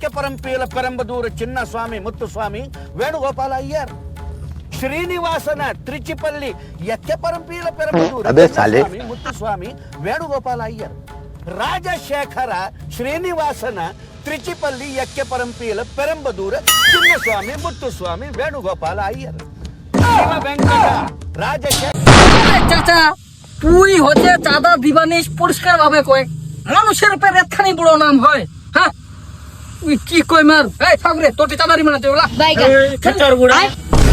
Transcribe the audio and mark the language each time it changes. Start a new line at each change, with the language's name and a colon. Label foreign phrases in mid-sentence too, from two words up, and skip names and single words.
Bangla: ಪರಂಪೀಲ ಪೆರಂಬದೂರ ಚಿನ್ನಸ್ವಾಮಿ ಮುತ್ತುಸ್ವಾಮಿ ವೇಣುಗೋಪಾಲ ಅಯ್ಯರ್ ಶ್ರೀನಿವಾಸನ ತ್ರಿಚಿಪಲ್ಲಿ ಎಕ್ಕೆ ಪರಂಪೀಲ ಪೆರಂಬದೂರ ಚಿನ್ನಸ್ವಾಮಿ ಮುತ್ತುಸ್ವಾಮಿ ವೇಣುಗೋಪಾಲ ಅಯ್ಯರ್ ರಾಜಶೇಖರ ಶ್ರೀನಿವಾಸನ ತ್ರಿಚಿಪಲ್ಲಿ ಎಕ್ಕೆ ಪರಂಪೀಲ ಪೆರಂಬದೂರ ಚಿನ್ನಸ್ವಾಮಿ ಮುತ್ತುಸ್ವಾಮಿ ವೇಣುಗೋಪಾಲ ಅಯ್ಯರ್ ಶಿವ ವೆಂಕಟ ರಾಜಶೇಖರ চাচা তুই হচ্ছে চাঁদা দিবানিস পরিষ্কার ভাবে কয়, মানুষের পেট এতখানি বড় নাম হয়? হ্যাঁ তুই কি কই মার? এই থাক রে, তোর চাঁদা দিবানা চলা খেচার গুড়া